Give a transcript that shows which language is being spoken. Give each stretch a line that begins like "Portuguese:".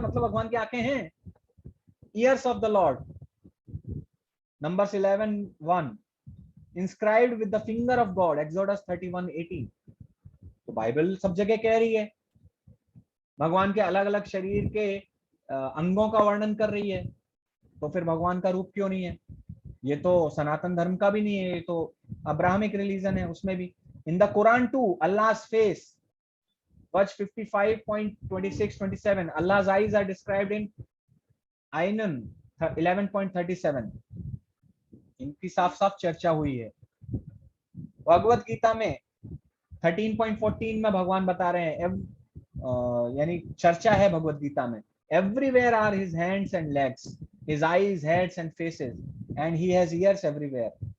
Hindi: मतलब भगवान की आंखें हैं।
English: Ears of the lord, Numbers 11:1, inscribed with the finger of God, Exodus 31:18।
Hindi: तो बाइबल सब जगह कह रही है, भगवान के अलग अलग शरीर के अंगों का वर्णन कर रही है, तो फिर भगवान का रूप क्यों नहीं है? ये तो सनातन धर्म का भी नहीं है, ये तो अब्राहमिक रिलीजन है, उसमें भी।
English: In the Quran too, Allah's face, verse 55.26-27, Allah's eyes are described in Aynan 11.37।
Hindi: इनकी साफ साफ चर्चा हुई है। भगवत गीता में 13.14 में भगवान बता रहे हैं, यानी चर्चा है भगवत गीता में,
English: everywhere are his hands and legs, his eyes, heads and faces, and he has ears everywhere.